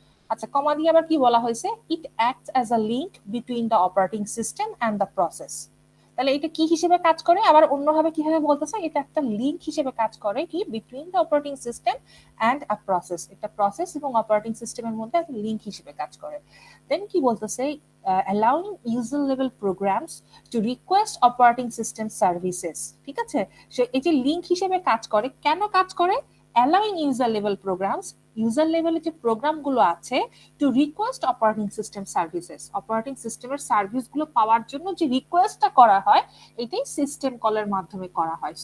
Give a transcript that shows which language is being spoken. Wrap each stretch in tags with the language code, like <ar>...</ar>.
<bn>আচ্ছা, কমা দিয়ে আবার কি বলা হয়েছে?</bn> <en>It acts as a link between the operating system and the process.</en> <bn>তাহলে এটা কি হিসেবে কাজ করে? আবার অন্যভাবে কিভাবে বলতেছে? এটা একটা লিঙ্ক হিসেবে কাজ করে কি</bn> <en>Between the operating system and a process.</en> <bn>এটা প্রসেস এবং অপারেটিং সিস্টেমের মধ্যে একটা লিঙ্ক হিসেবে কাজ করে। দেন কি বলতেছে?</bn> <en>allowing user level programs to request operating system services।</en> <bn>ঠিক আছে, সো এই যে লিঙ্ক হিসেবে কাজ করে, কেন কাজ করে?</bn> <en>allowing user level programs,</en> <bn>user লেভেলে যে প্রোগ্রামগুলো আছে,</bn> <en>to request operating system services,</en> <bn>operating সিস্টেমের সার্ভিসগুলো পাওয়ার জন্য যে রিকোয়েস্টটা করা হয় এটাই সিস্টেম কলের মাধ্যমে করা হয়।</bn>